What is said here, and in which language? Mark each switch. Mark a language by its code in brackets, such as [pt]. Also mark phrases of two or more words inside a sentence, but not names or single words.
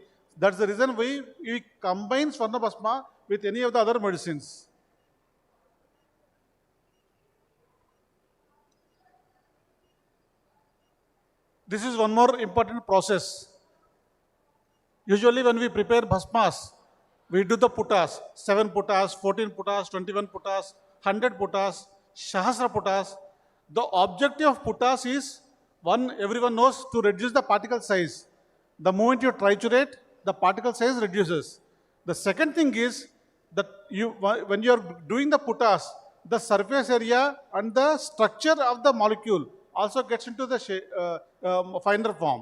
[en] That's the reason we combine Swarna Bhasma with any of the other medicines. This is one more important process. Usually when we prepare bhasmas, we do the putas, 7 putas, 14 putas, 21 putas, 100 putas, Sahasra putas. The objective of putas is, one, everyone knows, to reduce the particle size. The moment you triturate, the particle size reduces. The second thing is that when you are doing the putas, the surface area and the structure of the molecule also gets into the finer form.